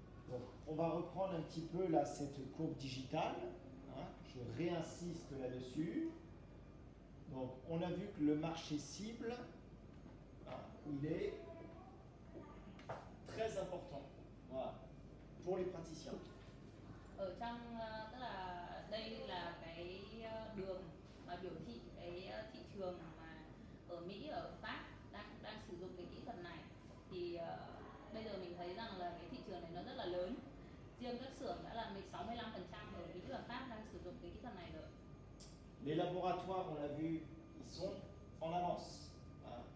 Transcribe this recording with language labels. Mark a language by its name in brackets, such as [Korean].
[French] Donc on va reprendre un petit peu là cette courbe digitale, hein, je réinsiste là-dessus. Donc on a vu que le marché cible, hein, il est très important, voilà, pour les praticiens. [Vietnamese] Ở trong tức là đây là cái đường mà biểu thị cái thị trường mà ở Mỹ, ở Pháp đang sử dụng cái kỹ thuật này. Thì bây giờ mình thấy rằng là cái thị trường này nó rất là lớn. Riêng các xưởng đã là 65% ở Mỹ và Pháp đang sử dụng cái kỹ thuật này rồi. [French] Les laboratoires, on l'a vu, ils sont en avance. Hein.